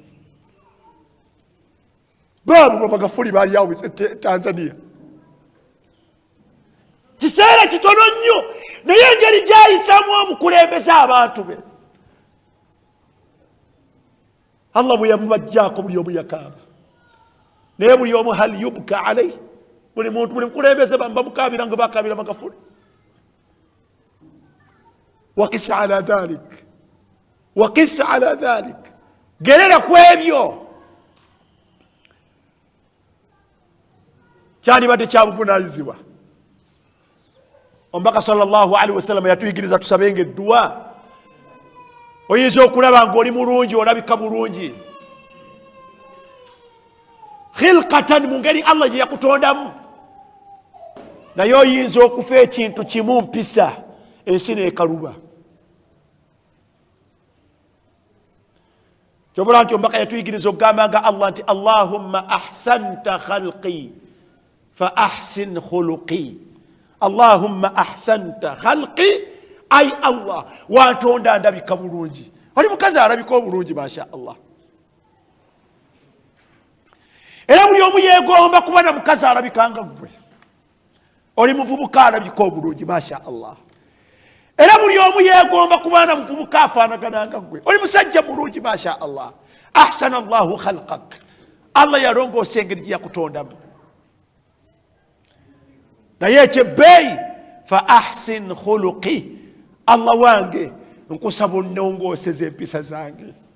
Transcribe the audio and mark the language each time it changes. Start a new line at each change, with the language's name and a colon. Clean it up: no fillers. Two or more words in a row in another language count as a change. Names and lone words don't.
Ganda: babu Magufuli bali awo Tanzania kiseera kitono nnyo naye engeri gy'ayisaamu omukulembeza abantu be Allah bwe yamubajjaako buli omu yakaaba naye buli omu
Arabic: هل يبكى عليه
Ganda: buli muntu buli mukulembeze bamukaabira nga bakaabira Magufuli
Arabic: وقس على ذلك
Ganda: gerera ku ebyo kyandibadde kyabuvunaanyizibwa omubaka
Arabic: صلى الله عليه وسلم
Ganda: yatuyigiriza tusabenga edduwa oyinza okulaba ng'oli mulungi olabika bulungi khilqatan mu ngeri Allah gye yakutondamu naye oyinza okufa ekintu kimu mpisa ensi n'ekaluba kyobula nti omubaka yatuyigiriza okugamba nga Allah nti
Arabic: اللهم أحسنت خلقي فأحسن خلقي اللهم أحسنت خلقي
Ganda: ay Allah watonda ndabika bulungi oli mukazi alabika obulungi
Arabic: ما شاء الله
Ganda: era buli omu yeegomba kuba na mukazi alabika nga gwe oli muvubuka alabika obulungi
Arabic: ما شاء الله
Ganda: era buli omu yeegomba kuba na muvubuka afaanagana nga gwe oli musajja bulungi
Arabic: ما شاء الله أحسن الله خلقك
Ganda: Allah yalongoosa engeri gye yakutondamu naye ekyebbeeyi
Arabic: فأحسن خلقي
Ganda: Allah wange nkusaba onnongooseza empisa zange